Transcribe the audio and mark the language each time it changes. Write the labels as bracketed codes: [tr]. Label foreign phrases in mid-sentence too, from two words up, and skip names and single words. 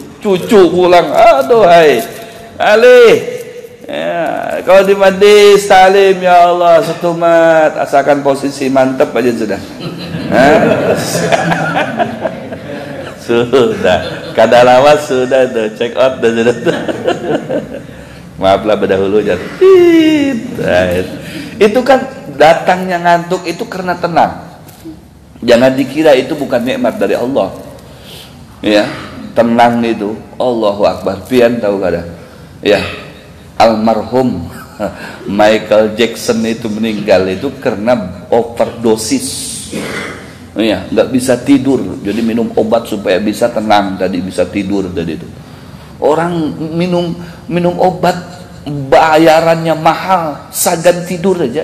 [id] Cucu pulang, aduh hai. Ali. Ya, kalau di majlis talim, [ar] ya Allah, [id] setumat, asalkan posisi mantap aja sudah. [bjn] Sudah, kada lawas sudah tuh, [en] check out [bjn] dah sudah. [id] Maaflah berdahulu jangan. Itu kan datangnya ngantuk itu karena tenang. Jangan dikira itu bukan nikmat dari Allah. Ya, tenang itu. [ar] Allahu Akbar. [bjn] Pian tahu kada? [id] Ya, almarhum Michael Jackson itu meninggal itu karena overdosis. Ya, nggak bisa tidur, jadi minum obat supaya bisa tenang tadi, bisa tidur tadi itu. Orang minum obat bayarannya mahal, [bjn] sagan tidur aja.